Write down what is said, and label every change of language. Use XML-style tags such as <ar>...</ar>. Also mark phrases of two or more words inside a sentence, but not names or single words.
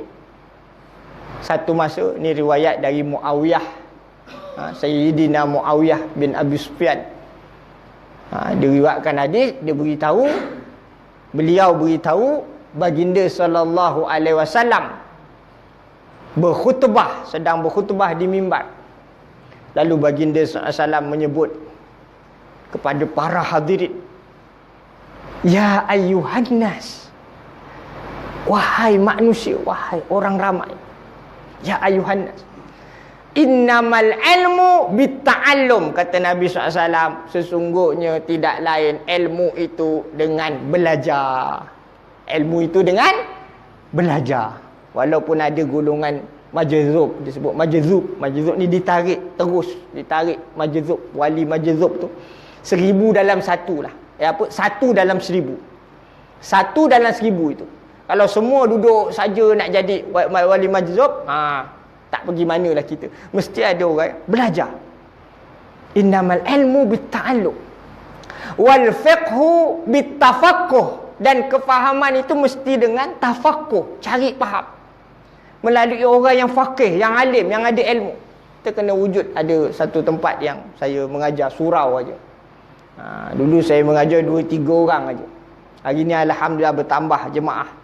<ms>Satu masa ni riwayat dari Muawiyah, Sayyidina Muawiyah bin Abi Sufyan. Diriwayatkan hadis, beliau beritahu baginda</ms> <ar>صلى الله عليه وسلم</ar> <ms>sedang berkhutbah di mimbar. Lalu baginda</ms> <ar>صلى الله عليه وسلم</ar> <ms>menyebut kepada para hadirin,</ms> <ar>يا أيها الناس,</ar> <ms>wahai manusia, wahai orang ramai,</ms> <ar>يا أيها الناس, إنما العلم بالتعلم.</ar> <ms>Kata Nabi SAW, sesungguhnya tidak lain ilmu itu dengan belajar. Ilmu itu dengan belajar. Walaupun ada golongan majzub, disebut majzub. Majzub ni ditarik terus, ditarik majzub. Wali majzub tu 1000 dalam 1 lah. Satu dalam 1000. 1 dalam 1000 itu. Kalau semua duduk saja nak jadi wali majzub, tak pergi manalah kita. Mesti ada orang belajar.</ms> <ar>إنما العلم بالتعلم والفقه بالتفقه.</ar> <ms>Dan kefahaman itu mesti dengan tafaqquh, cari faham melalui orang yang faqih, yang alim, yang ada ilmu. Kita kena wujud. Ada satu tempat yang saya mengajar surau aja. Dulu saya mengajar 2-3 orang aja. Hari ni alhamdulillah bertambah jemaah.</ms>